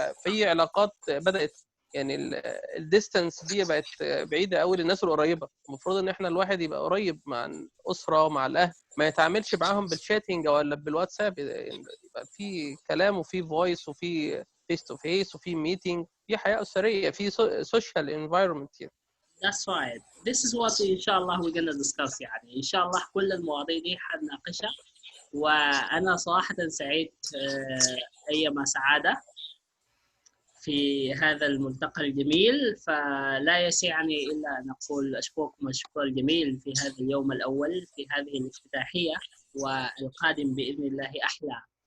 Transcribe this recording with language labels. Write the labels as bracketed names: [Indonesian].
[Arabic] في علاقات بدأت، يعني الديستانس دي بقت بعيدة قوي للناس القريبة. المفروض إن إحنا الواحد يبقى قريب مع الأسرة ومع الأهل، ما يتعاملش معاهم بالشاتنج ولا بالواتساب، يعني يبقى في كلام وفي فويس وفي فيس تو فيس وفي ميتنج، في حياة أسرية، في سوشيال انفايرمنت يعني. [English] That's right. This is what إن شاء الله we're gonna discuss. [Arabic] يعني إن شاء الله كل المواضيع دي حنناقشها، وأنا صراحة سعيد أيما سعادة في هذا الملتقى الجميل. فلا يسعني إلا أن أقول أشكركم الشكر الجميل في هذا اليوم الأول في هذه الافتتاحية، والقادم بإذن الله أحلى.